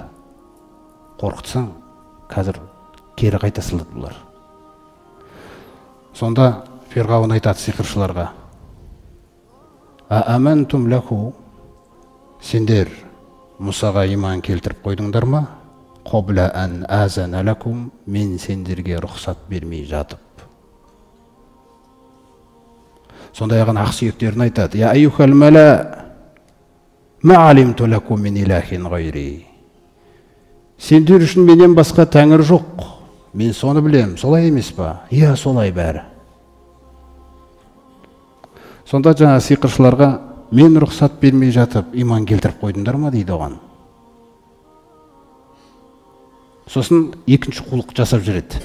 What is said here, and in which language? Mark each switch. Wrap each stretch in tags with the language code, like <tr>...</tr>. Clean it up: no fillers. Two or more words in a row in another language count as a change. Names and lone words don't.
<kk>Қорқытсаң, қазір кері қайта сылады бұлар. Сонда Фирғауын айтады сиқыршыларға:</kk> <ar>«آمنتم له,</ar> <kk>сендер Мұсаға иман келтіріп қойдыңдар ма?</kk> <ar>قبل أن آذن لكم,</ar> <kk>мен сендерге рұқсат бермей жатып». Сондай аған ақсүйектерін айтады:</kk> <ar>«يا أيها الملأ ما علمت لكم من إله غيري».</ar> <kk>Сендер үшін менен басқа тәңір жоқ. Мен соны білем, солай емес па? Иә, солай бәрі. Сонда жаңа сиқыршыларға мен рұқсат бермей жатып, иман келтіріп қойдыңдар ма дейді оған. Сосын екінші құлық жасап жүреді.</kk>